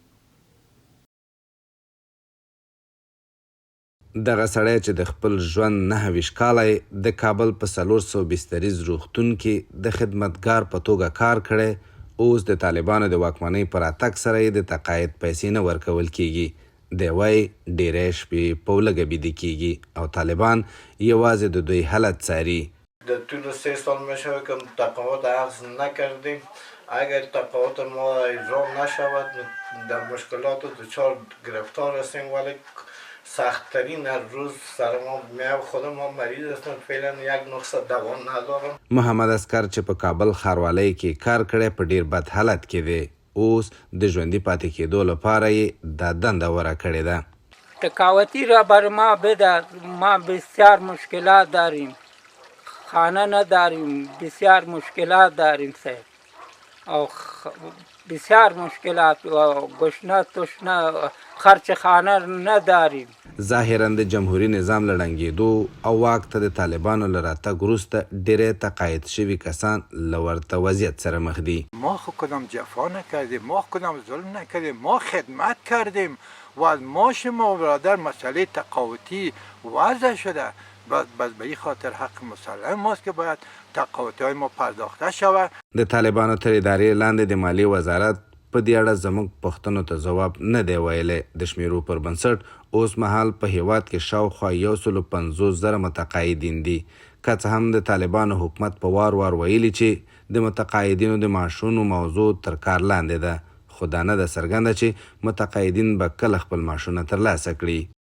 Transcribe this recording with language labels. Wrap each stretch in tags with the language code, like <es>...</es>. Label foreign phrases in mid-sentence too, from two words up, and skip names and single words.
<ps>دغه سړی چې د خپل ژوند 29 کاله د کابل په 400 بستریز روغتون کې د خدمتګار په توګه کار کړی، اوس د طالبانو د واکمنۍ په راتګ سره یې د تقاعد پیسې نه ورکول کیږي. دی وایي ډېری شپې په ولږه بیده کیږي او طالبان یوازې د دوی حالت څاري.</ps> <fa>در طول 3 سال میشه که تقاعد اخذ نکردیم. اگر تقاعد ما اجرا نشود در مشکلات دچار گرفتار هستیم، ولی سخت‌ترین از روز سر ما میاد. خود ما مریض هستم، فعلا یک نسخه دوا ندارم.</fa> <ps>محمد اسکر چې په کابل ښاروالۍ کې کار کړی په ډیر بد حالت کې دی، اوس د ژوندي پاتې کېدو لپاره یې دا دنده ورا کړې ده.</ps> <fa>تقاوتی را بر ما بده، ما بسیار مشکلات داریم، خانه نداریم، بسیار مشکلات داریم صاحب، او بسیار مشکلات و گشنه تشنه خرچ خانه نداریم.</fa> <ps>ظاهراً د جمهوری نظام له ړنګېدو او واک ته د طالبانو له راتګ وروسته ډېری تقاعد شوي کسان له ورته وضعیت سره مخ دي.</ps> <fa>ما خود کدام جفا نکردیم، ما کدام ظلم نکردیم، ما خدمت کردیم و از ماش ما برادر مسئله تقاعدی وضع شده. بس به این خاطر حق مسلم ماست که باید تقاعدی های ما پرداخته شود.</fa> <ps>د طالبانو تر ادارې لاندې د مالیې وزارت په دې اړه زموږ پوښتنو ته ځواب نه دی ویلی. د شمیرو پر بنسټ اوس مهال په هیواد کې شاوخوا 150,000 متقاعدین دي، که څه هم د طالبانو حکومت په وار وار ویلي چې د متقاعدینو د معاشونو موضوع تر کار لاندې ده، خو دا نه ده څرګنده چې متقاعدین به کله خپل معاشونه ترلاسه کړي.</ps>